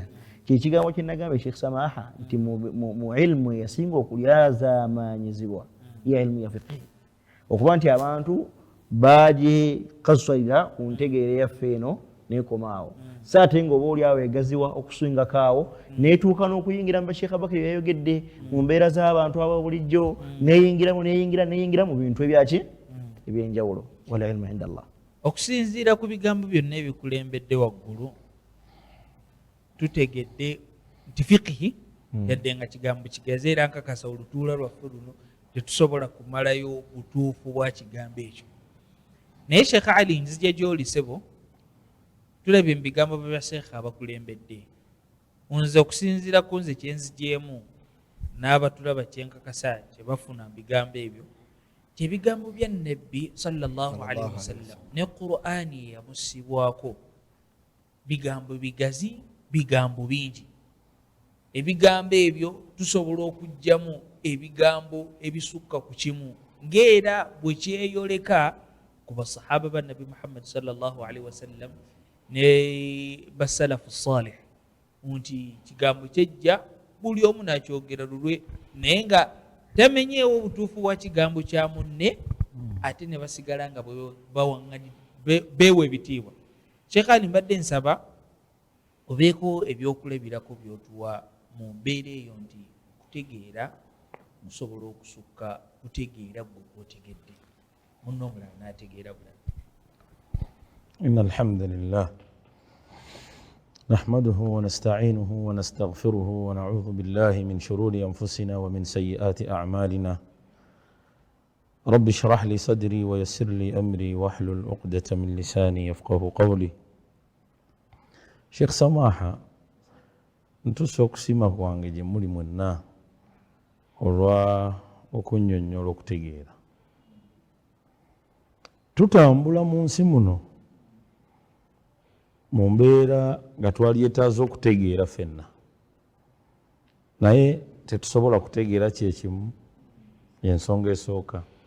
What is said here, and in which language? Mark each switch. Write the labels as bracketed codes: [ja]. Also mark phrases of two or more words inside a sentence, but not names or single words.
[lg] Kyekigambo kye nagamba Sheikh Samaha nti mu ilmu eyasinga okulyazaamanyizibwa ya ilmu ya fiqhi okuba nti abantu bagikasusalira ku ntegeera yaffe eno nekomaawo so ate nga oba oliawo egaziwa okusingakaawo netuuka n'okuyingira mu basheekh Abakari yayogedde mu mbeera z'abantu aba bulijjo neyingira mu bintu ebyaki ebyenjawulo. [ar] والعلم عند الله. [lg] Okusinziira ku bigambo byonna ebikulembedde waggulu tutegedde nti fiqhi yadde nga kigambo kigazi era nkakasa olutuula lwaffe luno tetusobola kumalayo butuufu bwa kigambo ekyo. Naye Sheikh Ali nzija gy'oli sebo tulabye mu bigambo bya Sheikh abakulembedde nze okusinziira ku nze kyenzigyemu n'abatulaba kyenkakasa kyebafuna mu bigambo ebyo kyebigambo bya Nabbi [ar] صلى الله عليه وسلم [lg] ne Qur'ani yamusibwako bigambo bigazi bigambo bingi. Ebigambo ebyo tusobola okujjamu ebigambo ebisukka ku kimu ng'era bwe kyeyoleka ku basahaba ba Nabi Muhammad [ar] صلى الله عليه وسلم [lg] ne basalafu salih nti kigambo kyejja buli omu nakyogera lulwe naye nga tamenyeewo obutuufu bwa kigambo kya munne ate ne basigala nga bawaŋŋanyi beewa ebitiibwa. Sheikh Ali mbadde nsaba obeeko ebyokulabirako byotuwa mu mbeera eyo nti kutegeera musobola okusukka kutegeera gwe kwotegedde munno omulala n'ategeera bulala. [ar] إن الحمد لله نحمده ونستعينه ونستغفره ونعوذ بالله من شرور أنفسنا ومن سيئات أعمالنا رب اشرح لي صدري ويسر لي أمري واحلل عقدة من لساني يفقه قولي. [lg] Sheikh Samaha ntusa okusima kwange gye muli mwenna olwa okunnyonnyola okutegeera. Tutambula mu nsi muno mu mbeera nga twalyetaaza okutegeera ffenna naye tetusobola kutegeera kyekimu ensonga esooka.